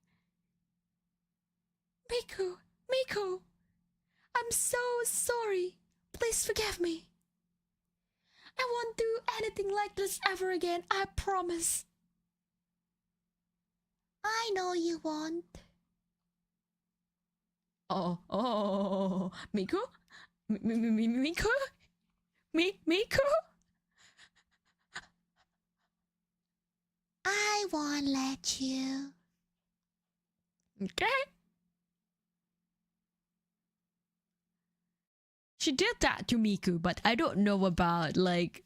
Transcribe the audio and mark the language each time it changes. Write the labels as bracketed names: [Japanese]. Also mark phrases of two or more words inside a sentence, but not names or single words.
[English] Miku! Miku! I'm so sorry. Please forgive me. I won't do anything like this ever again, I promise. I know you won't. Oh, Miku? Miku? Miku? I won't let you. Okay. She did that to Miku, but I don't know about, like...